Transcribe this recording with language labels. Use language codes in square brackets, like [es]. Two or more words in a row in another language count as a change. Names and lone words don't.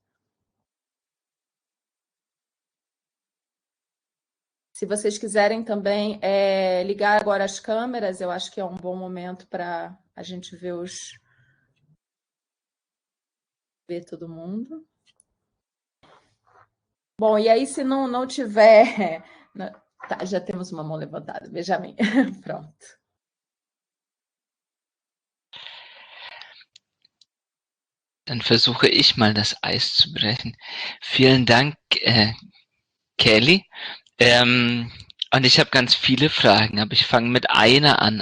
[pt] Se vocês quiserem também ligar agora as câmeras, eu acho que é um bom momento para a gente ver todo mundo. Bom, e aí, se não tiver... Tá, já temos uma mão levantada. Benjamin, pronto. [de] Dann versuche ich mal das Eis zu brechen. Vielen Dank, Kelly. Und ich habe ganz viele Fragen, aber ich fange mit einer an.